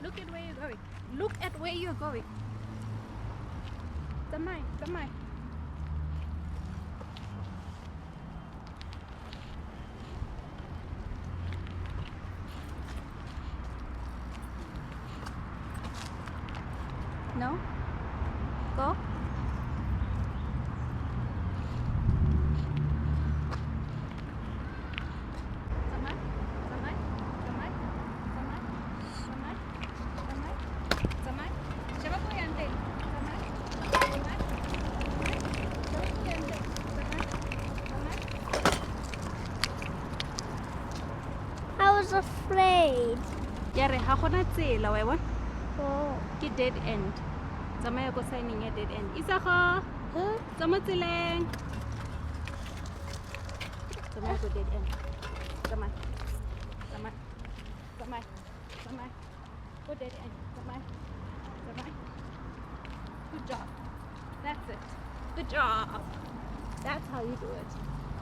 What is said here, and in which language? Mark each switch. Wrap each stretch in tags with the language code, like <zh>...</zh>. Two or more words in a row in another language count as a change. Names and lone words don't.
<en>Look at where you're going. Look at where you're going.</en> <tn>Tsamai, tsamai. No?</tn> <en>Go?</en> <tn>Tsamai, tsamai, tsamai, tsamai, tsamai, tsamai, tsamai.</tn> <tl>Sheba po yan, Tay.</tl> <tn>Tsamai, tsamai, tsamai.</tn> <tl>Sheba po yan, Tay.</tl> <tn>Tsamai, tsamai.</tn> <en>I was afraid.</en> <tn>Yare, ha gona tsela wa e bona? Oh. Ke</tn> <en>dead end.</en> <tn>Tsamaya ko signing ya</tn> <en>dead end.</en> <tn>Isaga. Huh? Tsamaya tseleng. Tsamaya ko</tn> <en>dead end.</en> <tn>Tsamaya. Tsamaya. Tsamaya. Tsamaya.</tn> <en>Go dead end.</en> <tn>Tsamaya. Tsamaya.</tn> <en>Good job. That's it. Good job. That's how you do it.</en>